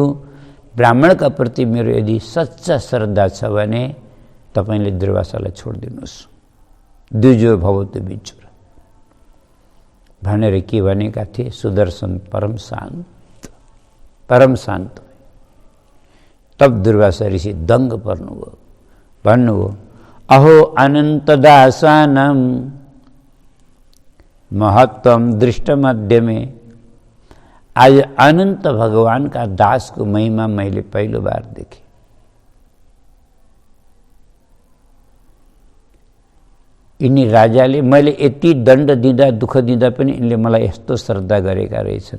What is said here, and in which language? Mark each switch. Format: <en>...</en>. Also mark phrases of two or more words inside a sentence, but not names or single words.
<ne>ब्राह्मणका प्रति मेरो यदि सच्चा श्रद्धा छ भने तपाईले दुर्वासालाई छोडिदिनुहोस्।</ne> <sa>द्विजो भवतु विजय</sa> <ne>भनेर के भनेका थिए? सुदर्शन परम शान्त। तब दुर्वासा ऋषि दङ्ग पर्नुभयो, भन्नुभयो,</ne> <sa>अहो अनन्त दासानम महत्तम दृष्ट मध्यमे।</sa> <ne>आज अनन्त भगवान का दास को महिमा मैले पहिलो बार देखेँ। यिनी राजाले मैले यति दण्ड दिँदा दुःख दिँदा पनि यिनले मलाई यस्तो श्रद्धा गरेका रहेछन्।</ne>